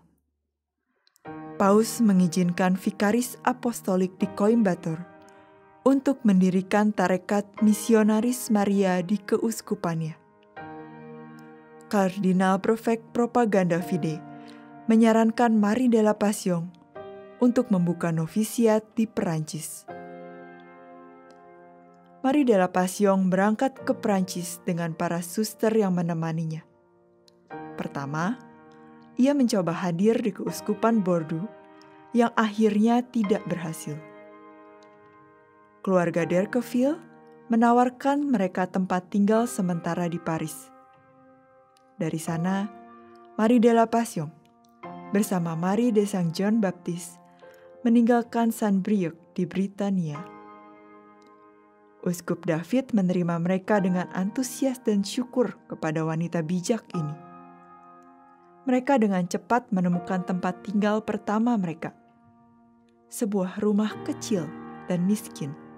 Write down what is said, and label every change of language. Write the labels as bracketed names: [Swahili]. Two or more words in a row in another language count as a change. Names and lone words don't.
[Indonesian] Paus mengizinkan vikaris apostolik di Coimbatore untuk mendirikan tarekat Misionaris Maria di keuskupannya. Kardinal Prefek Propaganda Fide menyarankan Marie de la Passion untuk membuka novisiat di Perancis. Marie de la Passion berangkat ke Perancis dengan para suster yang menemaninya. Pertama, ia mencoba hadir di keuskupan Bordeaux yang akhirnya tidak berhasil. Keluarga d'Erqueville menawarkan mereka tempat tinggal sementara di Paris. Dari sana, Marie de la Passion bersama Marie de Saint John Baptiste meninggalkan Saint-Brieuc di Britania. Uskup David menerima mereka dengan antusias dan syukur kepada wanita bijak ini. Mereka dengan cepat menemukan tempat tinggal pertama mereka, sebuah rumah kecil dan miskin.